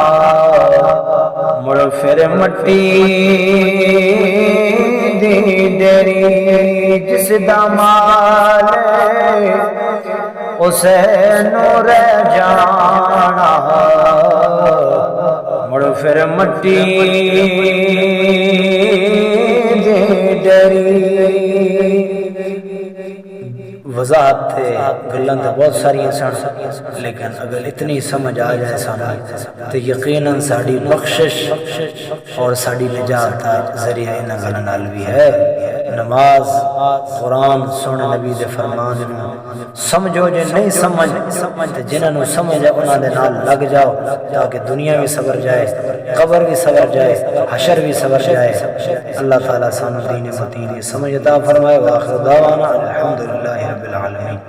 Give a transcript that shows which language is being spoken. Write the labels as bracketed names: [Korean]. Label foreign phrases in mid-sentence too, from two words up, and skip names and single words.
[Punjabi] مڑ پھر مٹی دی ڈیری، جس دا مال اسے نور جانا، مڑ پھر مٹی دی ڈیری۔ وضاحت تھے گلن تو بہت ساری سن، لیکن اگر اتنی سمجھ آ جائے سامنے تو یقیناً ساڑی بخشش اور ساڑی نجات کا ذریعہ انہاں گلاں نال بھی ہے۔ نماز قرآن سن نبی دے فرمان سمجھو، جے نہیں سمجھ جنہوں سمجھ ہے انہاں دے نال لگ جاؤ، تاکہ دنیا بھی سبر جائے، قبر بھی سبر جائے، حشر بھی سبر جائے۔ اللہ تعالیٰ سانو دین متین سمجھ عطا فرمائے۔ [Arabic] وآخر دعوانا الحمدللہ رب العالمین۔